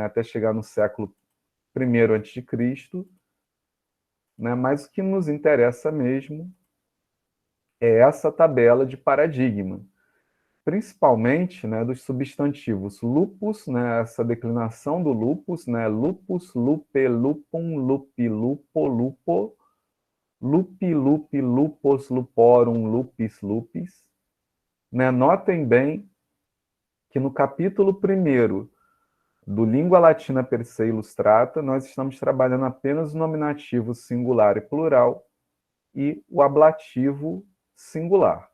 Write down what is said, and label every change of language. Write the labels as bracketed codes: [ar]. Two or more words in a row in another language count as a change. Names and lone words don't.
[pt] Até chegar no século I a.C., né? Mas o que nos interessa mesmo é essa tabela de paradigma, principalmente, né, dos substantivos lupus, né, essa declinação do lupus, né, [la] lupus, lupe, lupum, lupi, lupo, lupo, lupi, lupi, lupus, luporum, lupis, lupis. [pt] Né? Notem bem que no capítulo 1º do Língua Latina per se Illustrata, nós estamos trabalhando apenas o nominativo singular e plural e o ablativo singular.